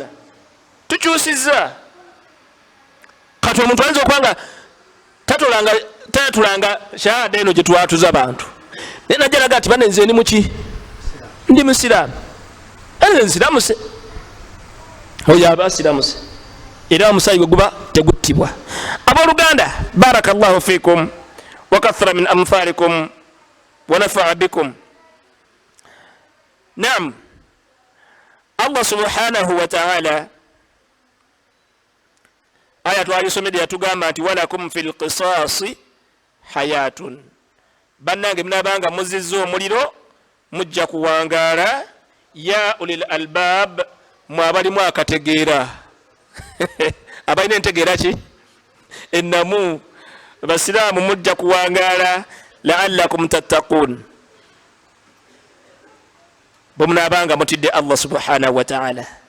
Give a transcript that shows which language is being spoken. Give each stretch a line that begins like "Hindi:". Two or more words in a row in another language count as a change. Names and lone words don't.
Ganda: Tukyusiza kati omuntu ayinza okubanga tatulanga shahada eno gye twatuza abantu naye najalaga ati bane nze ndi muki, ndi musiraamu, nze nsiraamu se, oyo aba asiraamu se, era omusaayi gwe guba teguttibwa. Abooluganda,
Arabic: بارك الله فيكم وكثر من أمثالكم ونفع بكم.
Ganda: Naam,
Arabic: الله سبحانه وتعالى
Ganda: aya twalisomedde yatugamba nti
Arabic: ولكم في القصاص حياة,
Ganda: bannange mnabanga muzizza omuliro mujja kuwangaala,
Arabic: يا أولي الألباب,
Ganda: mwabalimu akategeera abalina entegeera ki ennamu, basiraamu mujja kuwangaala,
Arabic: لعلكم تتقون,
Ganda: bwemunabanga mutidde
Arabic: الله سبحانه وتعالى.